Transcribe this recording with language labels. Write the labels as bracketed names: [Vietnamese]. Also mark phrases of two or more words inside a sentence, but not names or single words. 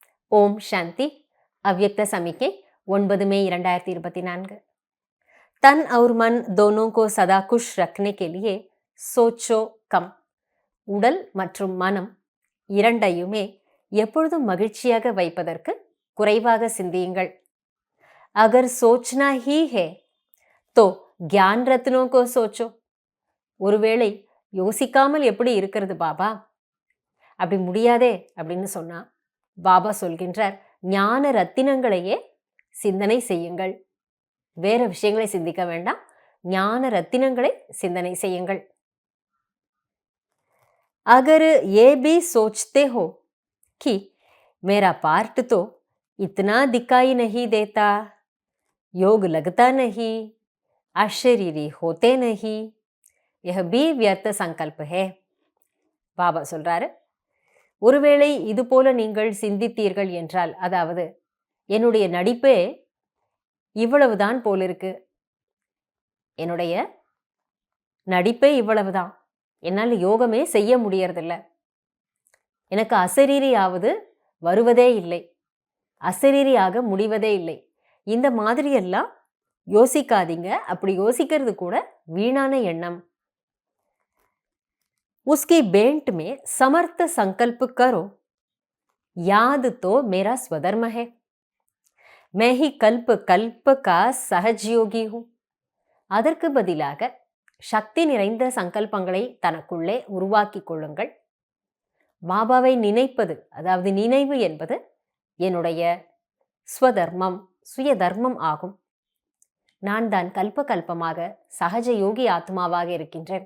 [Hindi] ओम शांति। अव्यक्त समीके 9 मई 2024। तन और मन दोनों को सदा खुश रखने के लिए सोचो कम. [Tamil] உடல் மற்றும் மனம் இரண்டையுமே எப்பொழுதும் மகிழ்ச்சியாக வைப்பதற்கு குறைவாக சிந்தியுங்கள். [Hindi] अगर सोचना ही है तो ज्ञान रत्नों को सोचो. [Tamil] ஒருவேளை யோசிக்காமல் எப்படி இருக்கிறது பாபா, அப்படி முடியாதே அப்படின்னு சொன்னா பாபா சொல்கின்றார், ஞான ரத்தினங்களையே சிந்தனை செய்யுங்கள். வேற விஷயங்களை சிந்திக்க வேண்டாம், ஞான ரத்தினங்களை சிந்தனை செய்யுங்கள். [Hindi] अगर ये भी सोचते हो कि मेरा पार्ट तो इतना दिखाई नहीं देता, योग लगता नहीं, अशरीरी होते नहीं, यह भी व्यर्थ संकल्प है. [Tamil] பாபா சொல்றாரு, ஒருவேளை இது போல நீங்கள் சிந்தித்தீர்கள் என்றால், அதாவது என்னுடைய நடிப்பே இவ்வளவுதான் போலிருக்கு, என்னுடைய நடிப்பே இவ்வளவுதான், என்னால் யோகமே செய்ய முடியறதில்ல, எனக்கு அசரீரியாவது வருவதே இல்லை, அசரீரியாக முடிவதே இல்லை, இந்த மாதிரியெல்லாம் யோசிக்காதீங்க. அப்படி யோசிக்கிறது கூட வீணான எண்ணம். [Hindi] उसकी बेंट में समर्थ संकल्प करो, याद तो मेरा स्वधर्म है, मैं ही कल्प कल्प का सहजयोगी हूँ. [Tamil] அதற்கு பதிலாக சக்தி நிறைந்த சங்கல்பங்களை தனக்குள்ளே உருவாக்கி கொள்ளுங்கள். பாபாவை நினைப்பது, அதாவது நினைவு என்பது என்னுடைய ஸ்வதர்மம், சுய தர்மம் ஆகும். நான் தான் கல்ப கல்பமாக சகஜ யோகி ஆத்மாவாக இருக்கின்றேன்.